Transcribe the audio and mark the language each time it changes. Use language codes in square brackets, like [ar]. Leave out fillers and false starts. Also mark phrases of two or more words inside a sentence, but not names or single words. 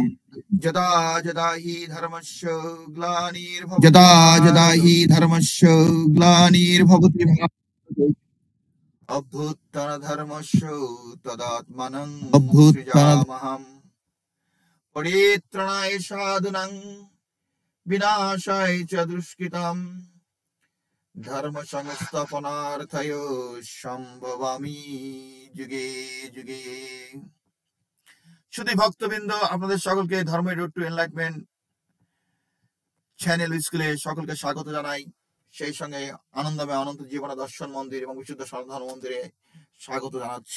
[sa] यदा यदा हि धर्मस्य ग्लानिर्भवति भारते अभ्युत्थानधर्मस्य तदात्मानं सृजाम्यहम्। परित्राणाय साधूनां विनाशाय च दुष्कृताम् धर्म संस्थापनार्थाय সম্ভবামি যুগে যুগে। [bn] শুধু ভক্তবৃন্দ, আপনাদের সকলকে ধর্মের রোড টু এনলাইটমেন্ট চ্যানেল স্কুলে সকলকে স্বাগত জানাই। সেই সঙ্গে আনন্দময় অনন্ত জীবন দর্শন মন্দির এবং বিশুদ্ধ সনাতন মন্দিরে স্বাগত জানাচ্ছি।